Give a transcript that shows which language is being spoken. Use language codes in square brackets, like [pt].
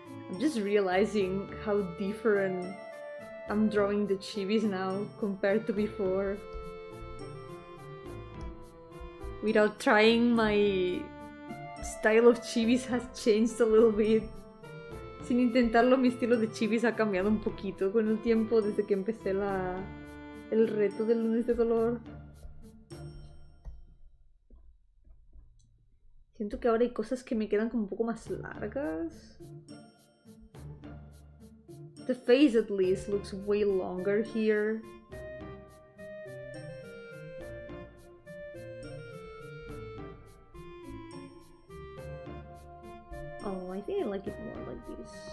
[en] I'm just realizing how different I'm drawing the chibis now compared to before. Without trying, my style of chibis has changed a little bit. [es] Sin intentarlo, mi estilo de chibis ha cambiado un poquito con el tiempo desde que empecé el reto del lunes de color. Siento que ahora hay cosas que me quedan como un poco más largas. [en] The face at least looks way longer here. Oh, I think I like it more like this.